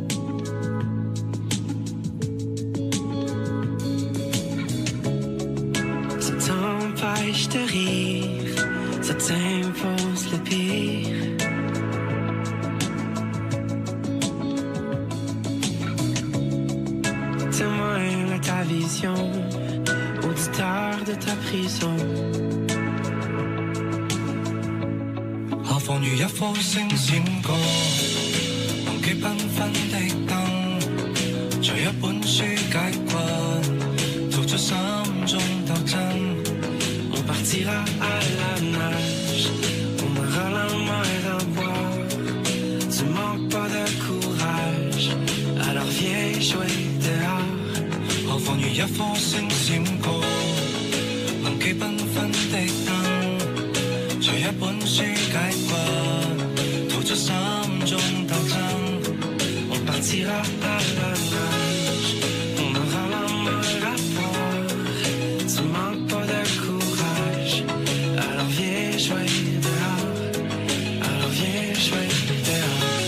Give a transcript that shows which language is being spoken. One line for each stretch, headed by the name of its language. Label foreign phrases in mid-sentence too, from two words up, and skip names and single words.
French: Ça t'empêche de rire, ça t'impose le pire. Témoin de ta vision, auditeur de ta prison.
Chinese: 何妨如一顆星閃過，忘記繽紛的燈，隨一本書解困，逃出心中鬥爭。
French: On partira à la nage, on aura la mer à boire. Tu manques pas de courage, alors viens jouer dehors.
Chinese: 何妨如一顆星閃過，忘記繽紛的燈，隨一本書解困，逃出心中鬥爭。
French: On partira à la nage, on aura la mer à boire. Tu manques pas de courage, alors viens jouer dehors. Alors viens jouer dehors.